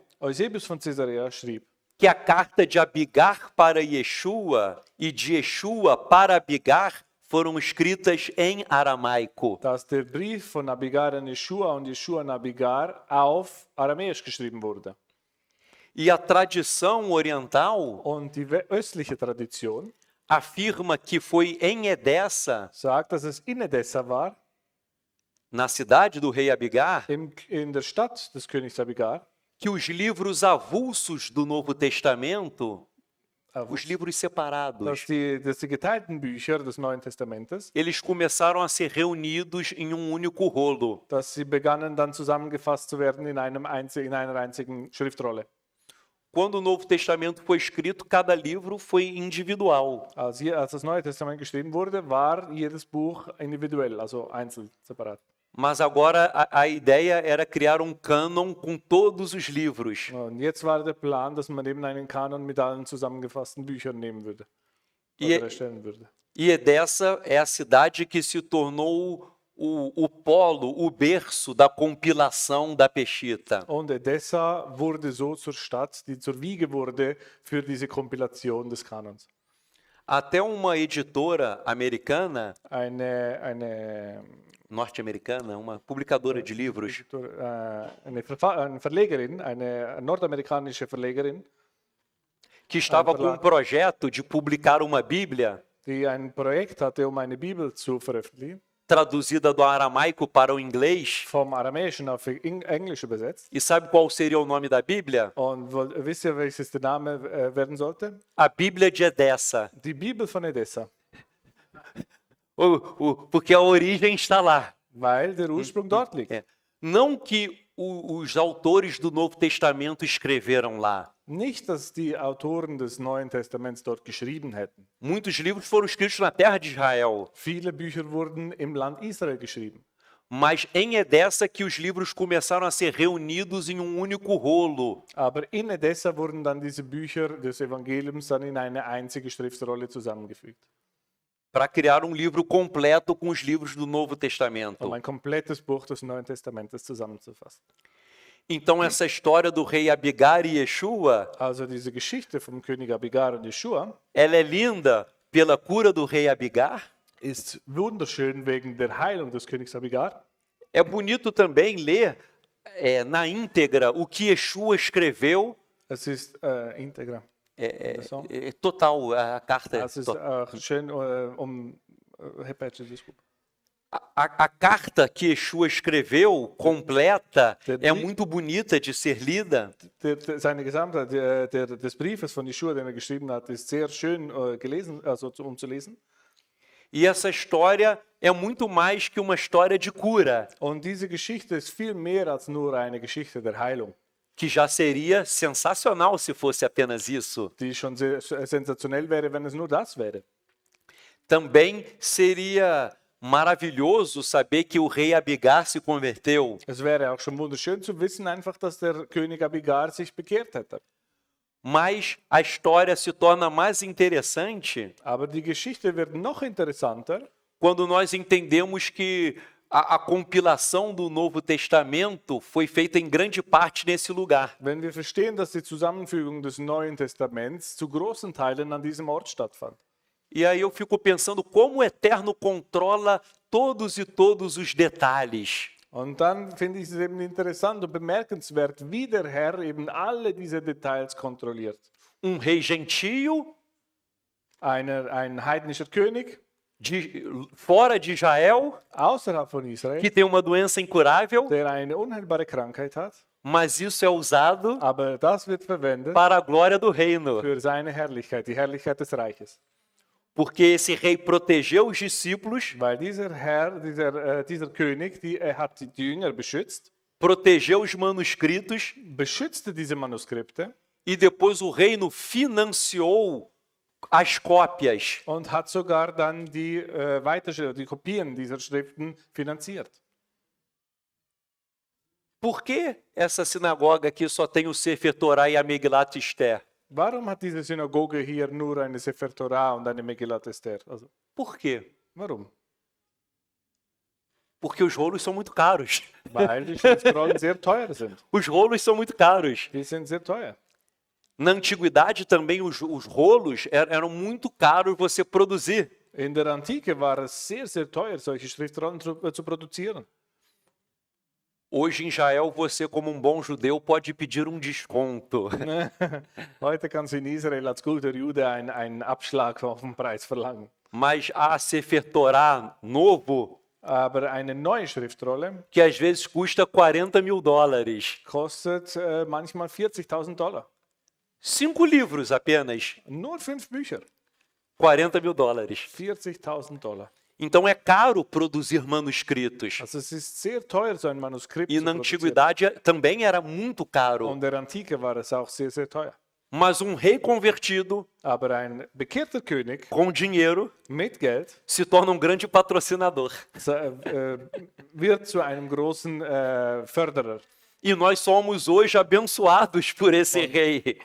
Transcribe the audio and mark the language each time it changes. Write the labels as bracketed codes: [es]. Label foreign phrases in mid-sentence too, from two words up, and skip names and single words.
[de] Eusebius von Caesarea schrieb, [pt] que a carta de Abigar para Yeshua e de Yeshua para Abigar foram escritas em aramaico. [de] dass der Brief von Abigar an Jeschua und Jeschua an Abigar auf Aramäisch geschrieben wurde. [pt] E a tradição oriental [de] Und die östliche Tradition [pt] afirma que foi em Edessa, [de] sagt, dass es in Edessa war, [pt] na cidade do rei Abigar, [de] in der Stadt des Königs Abigar, [pt] que os livros avulsos do Novo Testamento, os livros separados, [de] dass die geteilten Bücher des Neuen Testamentes, [pt] eles começaram a ser reunidos em um único rolo. [de] dass sie begannen dann zusammengefasst zu werden in einer einzigen Schriftrolle. [pt] Quando o Novo Testamento foi escrito, cada livro foi individual. [de] Als das Neue Testament geschrieben wurde, war jedes Buch individuell, also einzeln, separat. [pt] Mas agora a ideia era criar um cânon com todos os livros. [de] Und jetzt war der Plan, dass man eben einen Kanon mit allen zusammengefassten Büchern nehmen würde. Oder erstellen würde. [pt] E Edessa é a cidade que se tornou o polo, o berço da compilação da Peshita. [de] Und Edessa wurde so zur Stadt, die zur Wiege wurde für diese Kompilation des Kanons. [pt] Até uma editora americana, [de] eine [pt] norte-americana, uma publicadora de livros, [de] eine Verlegerin, eine nordamerikanische Verlegerin, [pt] que estava com um [de] Verlag. [pt] projeto de publicar uma Bíblia [de] die ein Projekt hatte, eine Bibel zu veröffentlichen, [pt] traduzida do aramaico para o inglês. [de] vom Aramäischen auf Englisch übersetzt. [pt] E sabe qual seria o nome da Bíblia? [de] Und wisst ihr, welches der Name werden sollte? [pt] A Bíblia de Edessa. [de] Die Bibel von Edessa, [pt] Porque a origem está lá. [de] weil der Ursprung dort liegt. [pt] É. Não que os autores do Novo Testamento escreveram lá. [de] Nicht, dass die Autoren des Neuen Testaments dort geschrieben hätten. [pt] Muitos livros foram escritos na terra de Israel, [de] Viele Bücher wurden im Land Israel geschrieben. [pt] mas em Edessa que os livros começaram a ser reunidos em um único rolo. [de] Aber in Edessa wurden dann diese Bücher des Evangeliums dann in eine einzige Schriftrolle zusammengefügt, [pt] Para criar um livro completo com os livros do Novo Testamento. [de] um ein komplettes Buch des Neuen Testamentes zusammenzufassen. [pt] Então essa história do rei Abigar e Yeshua, [de] Also diese Geschichte vom König Abigar und Jeschua [pt] ela é linda pela cura do rei Abigar. [de] ist wunderschön wegen der Heilung des Königs Abigar. [pt] É bonito também ler na íntegra o que Yeshua escreveu. [de] Es ist integra. [pt] Total, a carta. [de] Es ist auch schön, [pt] repete, desculpa. A carta que Yeshua escreveu, completa, é muito bonita de ser lida. [de] Seine Gesamtheit des Briefes von Jeschua, den geschrieben hat, ist sehr schön gelesen, also zu lesen. [pt] E essa história é muito mais que uma história de cura, [de] Und diese Geschichte ist viel mehr als nur eine Geschichte der Heilung, [pt] que já seria sensacional se fosse apenas isso. [de] die schon sehr sensationell wäre, wenn es nur das wäre. [pt] Também seria maravilhoso saber que o rei Abigar se converteu. [de] Es wäre auch schon wunderschön zu wissen, einfach, dass der König Abigar sich bekehrt hätte. [pt] Mas a história se torna mais interessante [de] Aber die Geschichte wird noch interessanter, [pt] quando nós entendemos que a compilação do Novo Testamento foi feita em grande parte nesse lugar. [de] wenn wir verstehen, dass die Zusammenfügung des Neuen Testaments zu großen Teilen an diesem Ort stattfand. [pt] E aí eu fico pensando como o Eterno controla todos os detalhes. [de] Und dann finde ich es eben interessant und bemerkenswert, wie der Herr eben alle diese Details kontrolliert. [pt] Rei gentio, [de] Ein heidnischer König [pt] fora de Israel, [de] außerhalb von Israel, [pt] que tem uma doença incurável, [de] der eine unheilbare Krankheit hat, [pt] mas isso é usado [de] aber das wird verwendet [pt] para a glória do reino. [de] für seine Herrlichkeit, die Herrlichkeit des Reiches. [pt] Porque esse rei protegeu os discípulos, [de] Weil dieser Herr, dieser König, er hat die Jünger beschützt, [pt] protegeu os manuscritos [de] beschützte diese Manuskripte [pt] e depois o reino financiou as cópias. [de] und hat sogar dann die Kopien dieser Schriften finanziert. [pt] Por que essa sinagoga aqui só tem o Sefer Torah e a Megilat Esther? [de] Warum hat diese Synagoge hier nur eine Sefer Torah und eine Megillat Esther? Also, [pt] Por quê? [de] warum? [pt] Porque os rolos são muito caros. [de] Weil die Schriftrollen sehr teuer sind. [pt] Os rolos são muito caros. [de] Die sind sehr teuer. [pt] Na antiguidade também os rolos eram muito caros você produzir. [de] In der Antike war es sehr, sehr teuer, solche Schriftrollen zu produzieren. [pt] Hoje em Israel você, como um bom judeu, pode pedir um desconto. [de] Heute kannst du in Israel als guter Jude einen Abschlag auf den Preis verlangen. [pt] Mas há Sefer Torah novo [de] Aber eine neue Schriftrolle [pt] que às vezes custa $40.000. [de] kostet manchmal $40.000. [pt] 5 livros apenas, [de] Nur 5 Bücher, [pt] $40.000. [de] $40.000. [pt] Então é caro produzir manuscritos. [de] Also es ist sehr teuer, so ein Manuskript [pt] E [de] zu [pt] na [de] produzieren. [pt] antiguidade também era muito caro. [de] Und in der Antike war es auch sehr, sehr teuer. [pt] Mas um rei convertido [de] Aber ein bekehrter König [pt] com dinheiro [de] mit Geld [pt] se torna um grande patrocinador. [de] wird zu einem großen Förderer. [pt] E nós somos hoje abençoados por esse rei.